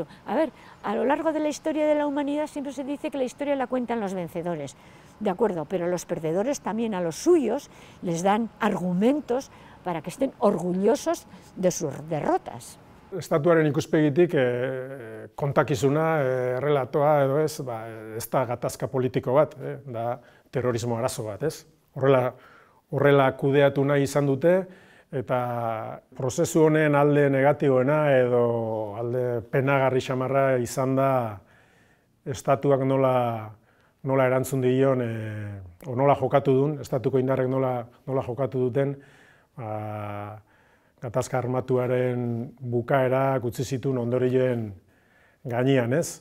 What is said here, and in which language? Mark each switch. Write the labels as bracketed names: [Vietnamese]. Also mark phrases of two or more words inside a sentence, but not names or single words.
[Spanish] A ver, a lo largo de la historia de la humanidad siempre se dice que la historia la cuentan los vencedores, de acuerdo, pero los perdedores también a los suyos les dan argumentos para que estén orgullosos de sus derrotas. [Basque] Estatuaren ikuspegitik kontakizuna, errelatoa edo ez da gatazka politiko bat, da terrorismo arazo bat, ez? Horrela kudeatu nahi izan dute, eta prozesu honen alde negatiboena edo alde penagarri xamarra izan da estatuak nola erantzun dion, o nola jokatu duen, estatuko indarrek nola jokatu duten, gatazka armatuaren bukaera utzi zituen ondorioen gainean, ez?